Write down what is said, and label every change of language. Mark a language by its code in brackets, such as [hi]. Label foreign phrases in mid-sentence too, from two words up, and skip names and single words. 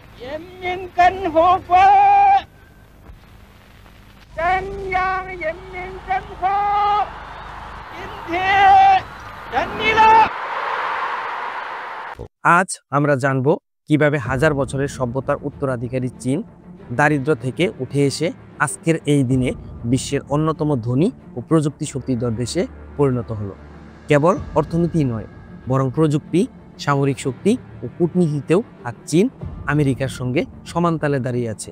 [zh] 人民跟和国，中央人民政府今天成立了。 [bn] আজ আমরা জানব কিভাবে হাজার বছরের সভ্যতার উত্তরাধিকারী চীন দারিদ্র্য থেকে উঠে এসে আজকের এই দিনে বিশ্বের অন্যতম ধনী ও প্রযুক্তি শক্তিধর দেশে পরিণত হলো। কেবল অর্থনীতি নয়, বরং প্রযুক্তি, সামরিক শক্তি ও কূটনীতিতেও আজ চীন আমেরিকার সঙ্গে সমান তালে দাঁড়িয়ে আছে।